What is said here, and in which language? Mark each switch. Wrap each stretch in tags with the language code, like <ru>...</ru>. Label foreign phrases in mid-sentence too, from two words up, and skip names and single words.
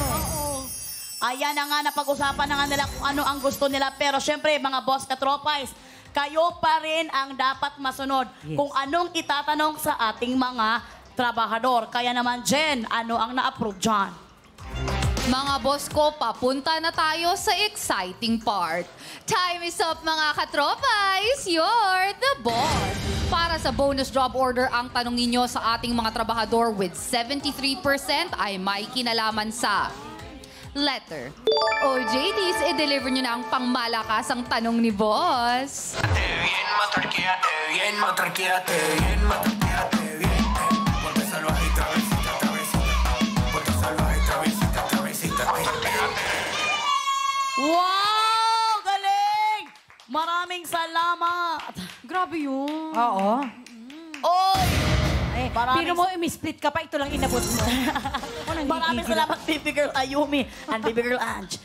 <tl>Ayan na nga, napag-usapan na nga nila kung ano ang gusto nila. Pero syempre, mga boss katropais, kayo pa rin ang dapat masunod kung anong itatanong sa ating mga trabahador. Kaya naman, Jen, ano ang na-approve dyan? Mga boss ko, papunta na tayo sa</tl> <en>exciting part. Time is up,</en> <tl>mga katropais!</tl> <en>You're the boss!</en> <tl>Para sa</tl> <en>bonus job order,</en> <tl>ang tanong ninyo sa ating mga trabahador with 73% ay may kinalaman sa letter. O JDs, i-deliver nyo na ang pangmalakasang tanong ni boss.</tl> <es>Bien matraqueate, bien matraqueate, bien matraqueate, bien. Ponte salvaje y travesita, travesita. Ponte salvaje y travesita, travesita.</es> <tl>Wow! Galing! Maraming salamat! Grabe yun. Oo. Oy! Eh, Maraming pero mo, i-split ka pa, ito lang inabot mo. Maraming salamat, Baby Girl Ayumi and Baby Girl Ange.</tl>